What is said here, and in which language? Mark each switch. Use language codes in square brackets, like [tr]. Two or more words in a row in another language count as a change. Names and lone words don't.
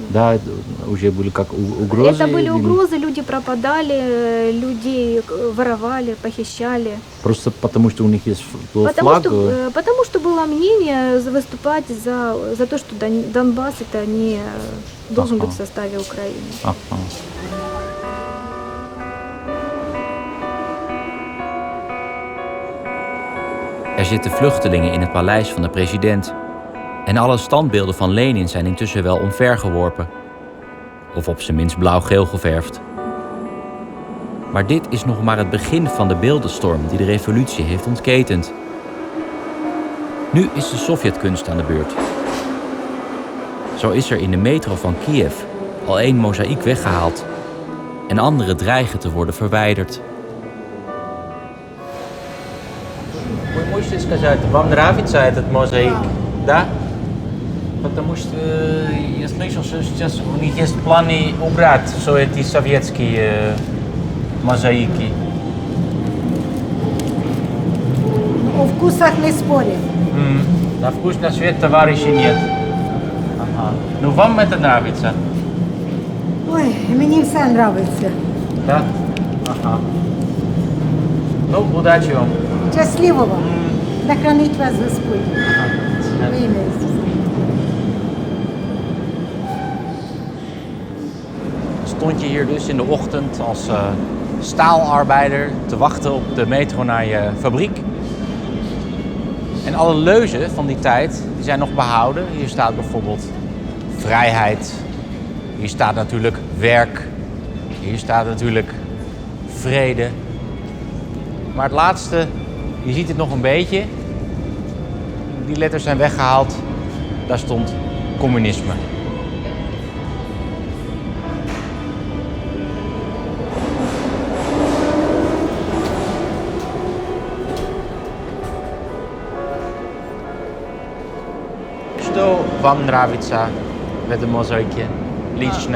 [ru] Да, уже были как угрозы? Это были угрозы, люди пропадали, людей воровали, похищали. Просто потому, что у них есть флаг? Потому что было мнение выступать за то, что Донбасс это не должен быть в составе Украины. [nl] Er zitten vluchtelingen in het paleis van de president. En alle standbeelden van Lenin zijn intussen wel omvergeworpen. Of op zijn minst blauw-geel geverfd. Maar dit is nog maar het begin van de beeldenstorm die de revolutie heeft ontketend. Nu is de Sovjetkunst aan de beurt. Zo is er in de metro van Kiev al 1 mozaïek weggehaald. En andere dreigen te worden verwijderd. [ru] Вы можете сказать, вам нравится этот мозаик? Да? Потому что я слышал, что сейчас у них есть планы убрать все эти советские мозаики. О вкусах не спорим. На вкус, на цвет товарищей нет. Ага. Ну вам это нравится? [uk] Ой, мені все нравится. [ru] Да? Ага. Ну, удачи вам. [uk] Щасливо вам. Да хранить вас Господь. Во ім'я Ісуса. [nl] Stond je hier dus in de ochtend als staalarbeider te wachten op de metro naar je fabriek. En alle leuzen van die tijd die zijn nog behouden. Hier staat bijvoorbeeld vrijheid. Hier staat natuurlijk werk. Hier staat natuurlijk vrede. Maar het laatste, je ziet het nog een beetje. Die letters zijn weggehaald. Daar stond communisme. [ru] Что вам нравится в этом мозаике лично?